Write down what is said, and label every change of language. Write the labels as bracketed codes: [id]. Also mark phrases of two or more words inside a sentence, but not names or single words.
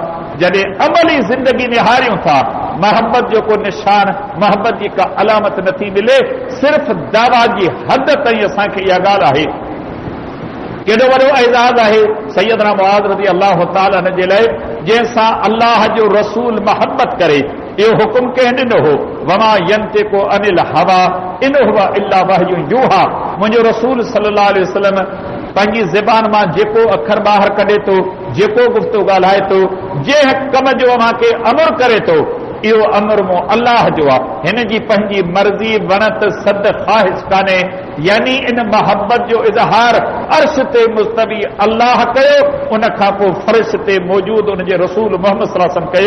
[sd] जॾहिं अमली ज़िंदगी निहारियूं था मोहब्बत जो को निशान, मोहब्बत जी का अलामत नथी मिले, सिर्फ़ दावा जी हद ताईं असांखे इहा ॻाल्हि आहे। केॾो वॾो एज़ाज़ आहे सैयदना मुआज़ [ar] رضي الله تعالى [sd] जे लाइ जंहिंसां अल्लाह जो रसूल मोहब्बत करे। इहो हुकुम कंहिं ॾिनो हो [ar] وما ينطق عن الهوى إن هو إلا وحي يوحى. [sd] मुंहिंजो रसूल [ar] صلى الله عليه وسلم [sd] पंहिंजी ज़बान मां जेको अखर ॿाहिरि कढे थो, जेको गुफ़्तो ॻाल्हाए थो, जंहिं कम जो अव्हां खे अमर करे थो इहो अमर मो अल्लाह जो आहे। हिन जी पंहिंजी मर्ज़ी वणत सद ख़्वाहिश कान्हे। यानी इन मोहब्बत जो इज़हार अर्श ते मुस्तवी अल्लाह कयो, उन खां पोइ फ़र्श ते मौजूद उन जे रसूल मोहम्मद [ar] صلى الله عليه وسلم [sd] कयो।